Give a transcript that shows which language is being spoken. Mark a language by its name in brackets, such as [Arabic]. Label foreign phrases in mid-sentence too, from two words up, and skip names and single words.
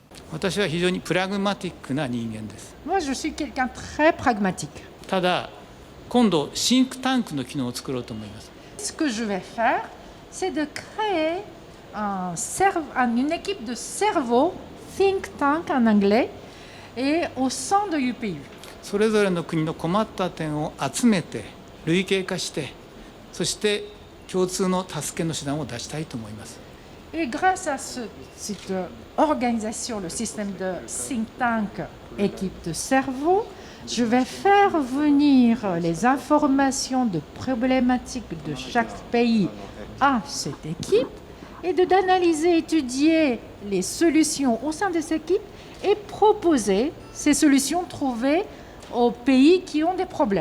[French] Moi, je suis quelqu'un de très pragmatique. Ce que je vais faire, c'est de créer une équipe de cerveau, [English] think tank [French] en anglais, et au sein de l'UPU. [Japanese] それぞれの国の困った点を集めて類型化して、そして共通の助けの手段を出したいと思います。 [French] Et grâce à cette organisation, le système de [English] think tank, [French] équipe de cerveau, je vais faire venir les informations de problématiques de chaque pays à cette équipe et d'analyser, étudier les solutions au sein de cette équipe et proposer ces solutions trouvées aux pays qui ont des problèmes.